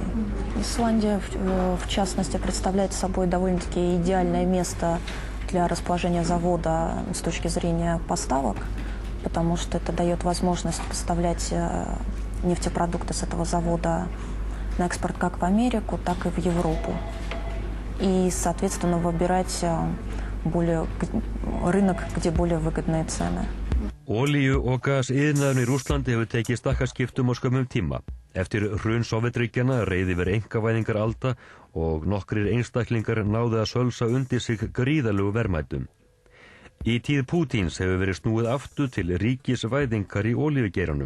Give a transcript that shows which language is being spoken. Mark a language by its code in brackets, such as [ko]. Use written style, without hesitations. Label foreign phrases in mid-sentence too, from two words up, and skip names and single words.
[ru] Исландия, в частности, представляет собой довольно-таки идеальное место для расположения завода с точки зрения поставок, потому что это дает возможность поставлять нефтепродукты с этого завода на экспорт как в Америку, так и в Европу. И, соответственно, выбирать рынок, где более выгодные цены. [is] Olíu- og gasiðnaðurinn í Rússlandi hefur tekið stakkaskiptum á skömmum tíma. Eftir hrun Sovétríkjanna reið yfir einkavæðingaralda og nokkrir einstaklingar náðu að sölsa undir sig gríðarlegu verðmætum. Í tíð Pútíns hefur verið snúið aftur til ríkisvæðingar í olíugeiranum.